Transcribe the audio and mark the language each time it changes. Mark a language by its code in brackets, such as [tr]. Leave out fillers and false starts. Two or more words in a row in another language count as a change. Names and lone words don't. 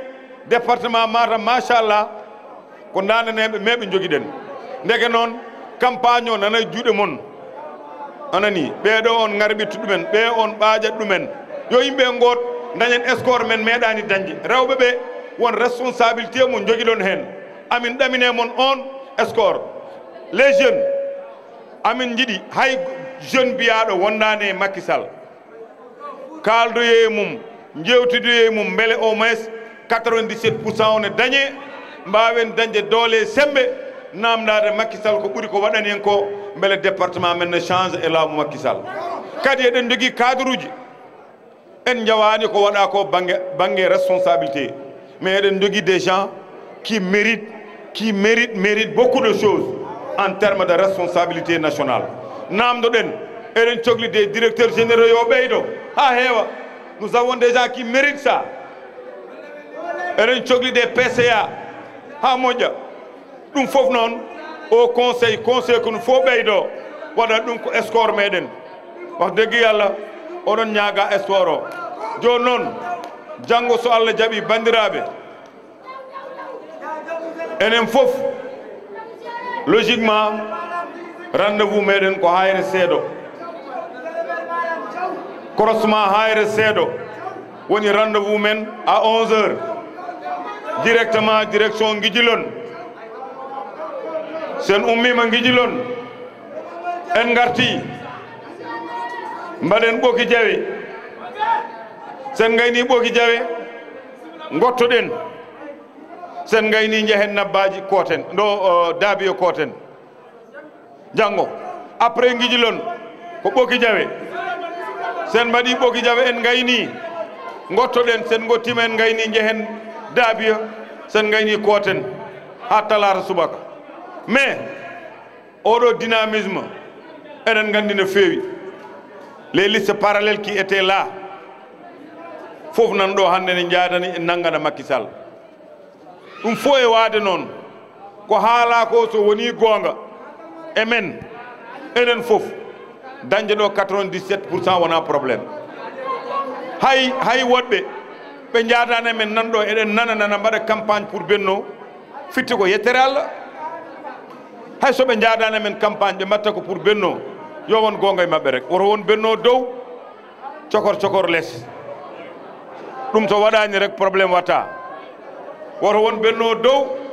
[ff] département Matam machallah ko dananeɓe meɓe joguiɗen ndeke noon campagne o nana juuɗe mon anani ɓeɗo on garɓittu ɗumen ɓe on ɓaƴat ɗumen yo yimɓe goot dañen score men meeɗani dañde rewɓe ɓe won responsabilité mo joguiɗon hen amin ɗamine mon on score [fr] les jeunes [ff] amin jiiɗi hay jeune biyaɗo wondani e Macky Sall kaldoye e mum jewtidoye e mum beele [fr] au moins [ff] 97% one dañe mbawen dañde doole sembe namdade Macky Sall ko ɓuuri ko waɗani en ko beele département men ne change e laamu Macky Sall kadi eɗen jogui cadre uji en jawani ko waɗa ko banggue responsabilité mais eɗen jogui [fr] des gens qui méritent qui mérite beaucoup de choses en termes de responsabilité nationale. [ff] Namdoden, eren cogli [fr] des directeurs généraux [ff] yo ɓeydo ha heewa. [fr] Nous avons des gens qui méritent ça. [ff] Eren cogli [fr] des PCA [ff] ha moƴƴa. Ɗum fof noon [fr] au conseil [ff] ko no fo ɓeydo waɗa ɗum ko escore meɗen. [wo] Wax dëgg Yàlla [ff] oɗon ñaaga escore o. Joni noon janngo so Allah jaɓi bandiraɓe enen fof logiquement rendez-vous meɗen ko hayre seeɗo croisement hayre seeɗo woni rendez-vous men [fr] à 11 heures directement direction [ff] Guidjilone sen ummima Guidjilone en garti mbaɗen ɓoki jawe sen gayni ɓoki jawe gottoɗen sen gayni jehen nabbaji koten ɗo daabiyo koten janggo après Guidjilone ko ɓoki jawe sen mbaɗi ɓoki jawe en gayni gottoɗen sen gottima en gayni jehen daabiyo sen gayni koten ha talata subaka mais oɗo dynamisme eɗen gandi no feewi [fr] les listes parallèles qui étaient là [ff] fof nan ɗo hande ne jaadani e nangana Macky Sall ɗum fo e waade noon ko haala ko so woni goonga e men enen fof dañde ɗo 97% wona probléme hay woɗɓe ɓe jaadani men nan ɗo eɗen nana mbaɗa campagne pour Benno fitti ko yettere Allah hay so ɓe jaadani men campagne ɓe mbatta ko pour Benno yo won goonga e maɓɓe rek woto won Benno dow cokor less ɗum to waɗani rek probléme watta woto won Benno dow